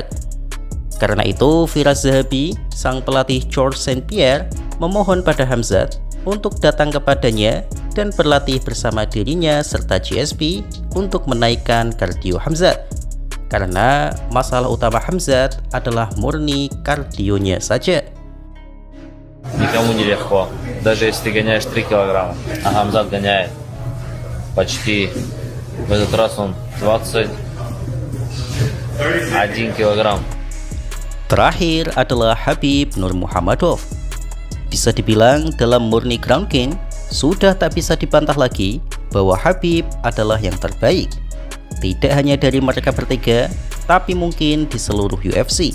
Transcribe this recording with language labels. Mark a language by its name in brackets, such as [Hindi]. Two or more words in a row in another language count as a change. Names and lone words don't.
[Indonesian] Karena itu, Firas Zahabi, sang pelatih George St. Pierre, memohon pada Khamzat untuk datang kepadanya dan berlatih bersama dirinya serta GSP untuk menaikkan kardio Khamzat. Karena masalah utama Khamzat adalah murni kardionya saja. [Russian] Никому не легко, даже если ты гоняешь 3 килограмма, а Хамзат гоняет почти, в этот раз он 21 килограмм. [Indonesian] Terakhir adalah Khabib Nurmagomedov. Bisa dibilang dalam murni ground game, sudah tak bisa dibantah lagi bahwa Khabib adalah yang terbaik. Tidak hanya dari mereka bertiga, tapi mungkin di seluruh UFC.